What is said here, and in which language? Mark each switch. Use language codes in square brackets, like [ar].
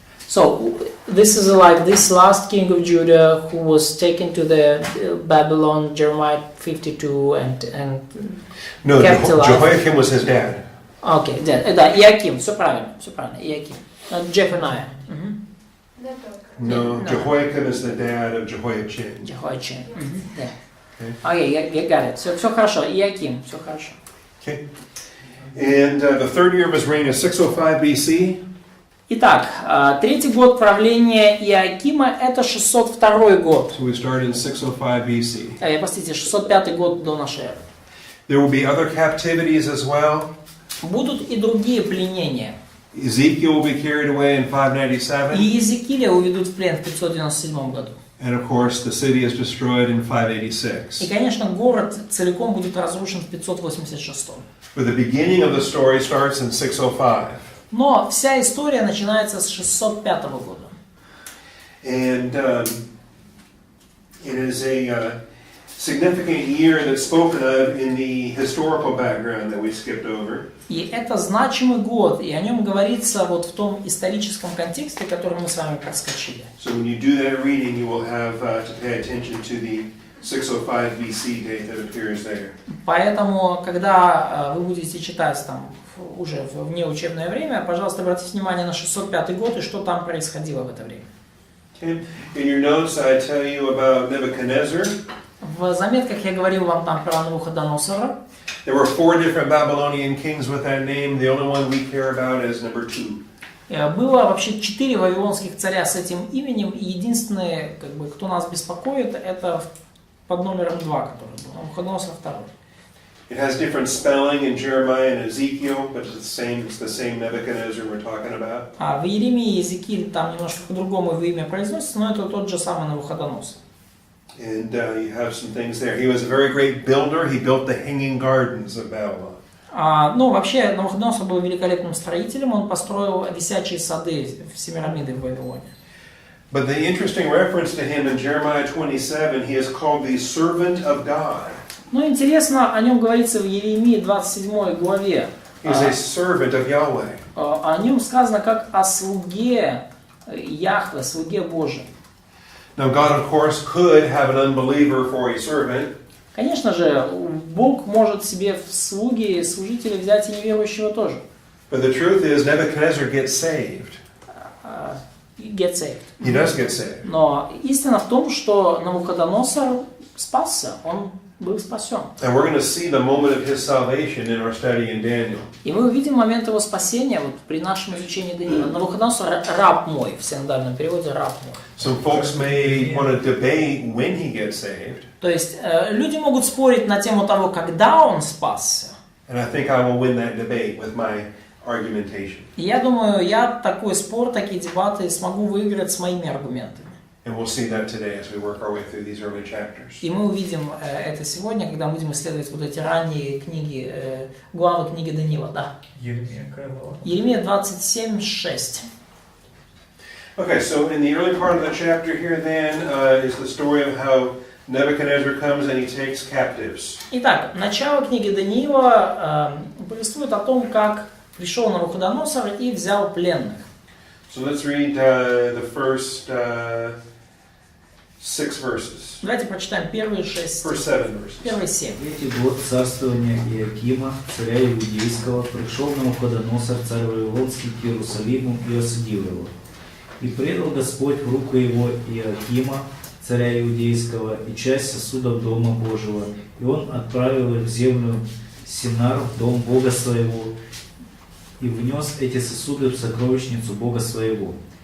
[en] So this is like this last king of Judah who was taken to the Babylon, Jeremiah 52, and No, kept alive. Jehoiakim was his dad. [ru] Окей, да, Иоаким, все правильно, Иоаким. Джеффания. [en] No, No. Jehoiakim is the dad of Jehoiachin. [ru] Jehoiachin. Да. Окей, я [en] got it. [ru] Все хорошо, Иоаким, все хорошо. [en] Okay. And the 3rd year of his reign is 605 BC. [ru] Итак, 3-й год правления Иоакима это 602 год. [en] So we start in 605 BC. [ru] Простите, 605 год до нашей эры. [en] There will be other captivities as well. [ru] Будут и другие пленения. [en] Ezekiel will be carried away in 597. [ru] И Иезекииля уведут в плен в 597 году. [en] And of course, the city is destroyed in 586. [ru] И, конечно, город целиком будет разрушен в 586. [en] But the beginning of the story starts in 605. [ru] Но вся история начинается с 605 года. [en] And it is a significant year that's spoken of in the historical background that we skipped over. [ru] И это значимый год, и о нем говорится вот в том историческом контексте, который мы с вами проскочили. [en] So when you do that reading, you will have to pay attention to the 605 BC date that appears there. [ru] Поэтому, когда вы будете читать там уже в внеучебное время, пожалуйста, обратите внимание на 605 год и что там происходило в это время. [en] Okay. In your notes, I tell you about Nebuchadnezzar. [ru] В заметках я говорил вам там про Навуходоносора. [en] There were 4 different Babylonian kings with that name. The only one we care about is number 2. [ru] Было вообще 4 вавилонских царя с этим именем, и единственный, как бы, кто нас беспокоит, это под номером 2, который был Навуходоносор II. [en] It has different spelling in Jeremiah and Ezekiel, but it's the same Nebuchadnezzar we're talking about. [ru] В Иеремии и Иезекииле там немножко по-другому его имя произносится, но это тот же самый Навуходоносор. [en] And you have some things there. He was a very great builder. He built the hanging gardens of Babylon. [ru] Ну, вообще, Навуходоносор был великолепным строителем, он построил висячие сады в Семирамиды в Вавилоне. [en] But the interesting reference to him in Jeremiah 27, he is called the servant of God. [ru] Ну, интересно, о нем говорится в Иеремии 27 главе. [en] He's a servant of Yahweh. [ru] О нем сказано как о слуге Яхве, слуге Божьем. [en] Now, God, of course, could have an unbeliever for a servant. [ru] Конечно же, Бог может себе в слуги, служителя взять и неверующего тоже. [en] But the truth is, Nebuchadnezzar gets saved. Get saved. He does get saved. [ru] Но истина в том, что Навуходоносор спасся, он был спасен. [en] And we're going to see the moment of his salvation in our study in Daniel. [ru] И мы увидим момент его спасения вот при нашем изучении Даниила. Навуходоносор раб мой, в синодальном переводе раб мой. [en] Some folks may want to debate when he gets saved. [ru] То есть люди могут спорить на тему того, когда он спасся. [en] And I think I will win that debate with my argumentation. [ru] И я думаю, я такой спор, такие дебаты смогу выиграть с моими аргументами. [en] And we'll see that today as we work our way through these early chapters. [ru] И мы увидим это сегодня, когда будем исследовать вот эти ранние книги, главы книги Даниила. Да. Еремия, какая глава? Еремия 27:6. [en] Okay, so in the early part of the chapter here then is the story of how Nebuchadnezzar comes and he takes captives. [ru] Итак, начало книги Даниила повествует о том, как пришел Навуходоносор и взял пленных. [en] So let's read the first 6 verses. [ru] Давайте прочитаем первые 6, [en] First 7 verses. [ru] первые 7. В 3-й год царствования Иакима, царя Иудейского, пришел Навуходоносор, царь Вавилонский, к Иерусалиму и осудил его. И предал Господь в руку его Иакима, царя Иудейского, и часть сосудов Дома Божьего, и он отправил их в землю Синар, в дом Бога своего, и внес эти сосуды в сокровищницу Бога своего.